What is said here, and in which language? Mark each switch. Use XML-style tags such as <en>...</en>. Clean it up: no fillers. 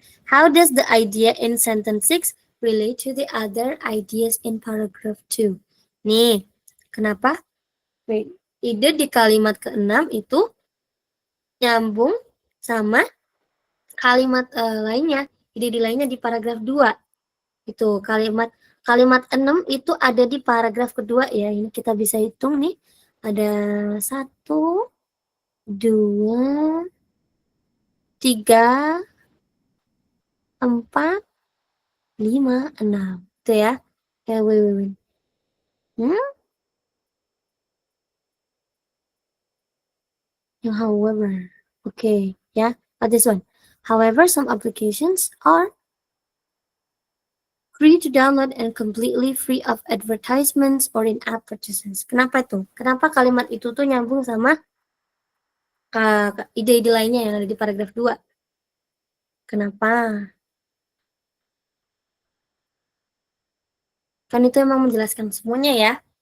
<en>How does the idea in sentence 6 relate to the other ideas in paragraph 2?</en> <id>Nih, kenapa? Wait. Ide di kalimat ke-6 itu nyambung sama kalimat lainnya. Ide di lainnya di paragraf 2. Itu kalimat 6 itu ada di paragraf kedua ya. Ini kita bisa hitung nih. Ada 1, 2, 3, 4, 5, 6. Itu ya. Ya, wait.</id> <en>However. Okay, ya. But this one. However, some applications are free to download and completely free of advertisements or in-app purchases.</en> <id>Kenapa itu? Kenapa kalimat itu tuh nyambung sama ide-ide lainnya yang ada di paragraf 2? Kenapa? Kan itu emang menjelaskan semuanya ya.</id>